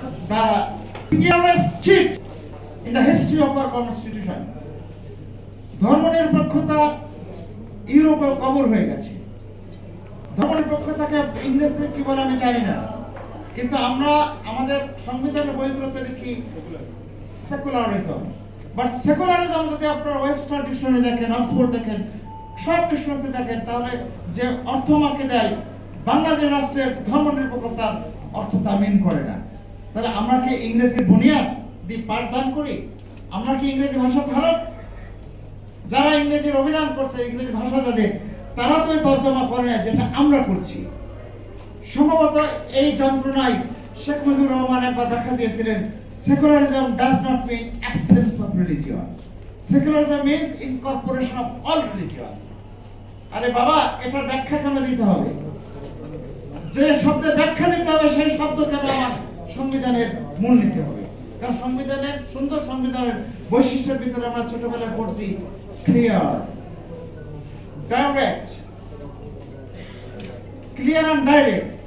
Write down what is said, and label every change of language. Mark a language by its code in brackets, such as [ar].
[en] The clearest cheat in the history of our constitution. [bn] ধর্ম নিরপেক্ষতা ইউরোপে কবর হয়ে গেছে। ধর্ম নিরপেক্ষতাকে ইংরেজিতে কি বলে আমি জানি না, কিন্তু আমরা আমাদের সংবিধানের বইগুলোতে দেখি সেকুলারিজম। বাট সেকুলারিজম যদি আপনারা ওয়েস্টার্ন ডিকশনারি দেখেন, অক্সফোর্ড দেখেন, সব ডিকশনারিতে দেখেন, তাহলে যে অর্থ আমাকে দেয় বাংলাদেশ রাষ্ট্রের ধর্ম নিরপেক্ষতার অর্থ তা মিন করে না। তাহলে আমরা কি ইংরেজির বুনিয়াদ দিয়ে পাঠদান করি? আমরা কি ইংরেজি ভাষা ধারক? যারা ইংরেজির অভিধান করছে, ইংরেজি ভাষা যাদের, তারা তো তর্জমা করে না যেটা আমরা করছি। সম্ভবত এই যন্ত্রণায় শেখ মুজিবুর রহমান একবার ব্যাখ্যা দিয়েছিলেন, [en] secularism does not mean absence of religion. Secularism means incorporation of all religions. [bn] আরে বাবা, এটা ব্যাখ্যা কেন দিতে হবে? যে শব্দের ব্যাখ্যা দিতে হবে সেই শব্দ কেন আমার সংবিধানের মূল নিতে হবে? কারণ সংবিধানের, সুন্দর সংবিধানের বৈশিষ্ট্যের ভিতরে আমরা ছোটবেলায় পড়ছি clear, direct, clear and direct.